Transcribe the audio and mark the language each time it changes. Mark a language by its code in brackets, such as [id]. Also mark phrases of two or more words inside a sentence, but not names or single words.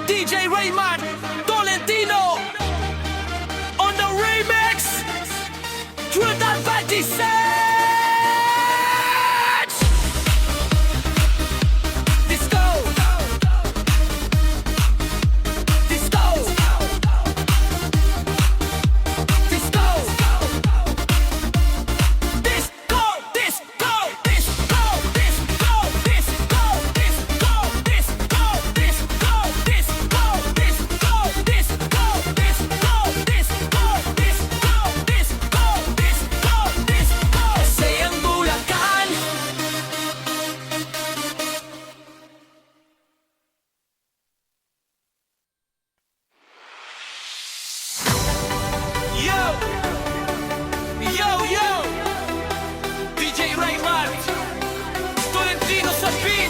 [en] DJ Raymond Tolentino on the remix. Trinidad Batiste. Disco. Disco. Disco. Disco. Disco. Disco. Disco. Disco. Disco. Disco. Disco. Disco. Disco. Disco. Disco. Disco. [tl] Sayang Bulacan. Yo! Yo, yo! [en] DJ Raymond Tolentino sa beat.